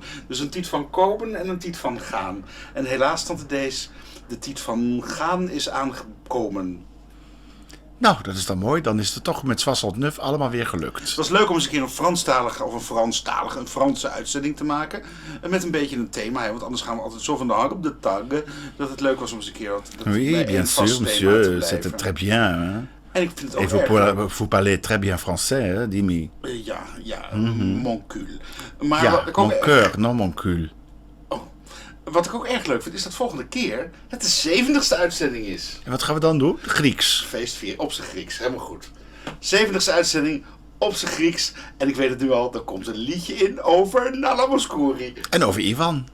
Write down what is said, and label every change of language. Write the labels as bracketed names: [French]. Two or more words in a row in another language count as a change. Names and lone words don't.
[Dutch] Dus een tiet van komen en een tiet van gaan. En helaas, tante Dees, de tiet van gaan is aangekomen. Nou, dat is dan mooi. Dan is het toch met Soissons Neuf allemaal weer gelukt. Het was leuk om eens een keer een Franse uitzending te maken. Met een beetje een thema, hè, want anders gaan we altijd zo van de hak op de tag. Dat het leuk was om eens een keer [French] Oui, bien sûr, monsieur. C'était très bien. Hein? [Dutch] En ik vind het [French] Et [Dutch] ook [French] vous parlez très bien français, hein, Dimi. Ja, mon cul. [Dutch] Maar Ja, [French] mon cœur, non mon cul. [Dutch] Wat ik ook erg leuk vind, is dat volgende keer het de 70ste uitzending is. En wat gaan we dan doen? Grieks. Feestvier, op zijn Grieks, helemaal goed. 70ste uitzending, op zijn Grieks. En ik weet het nu al, er komt een liedje in over Nala Mouskouri. En over Ivan.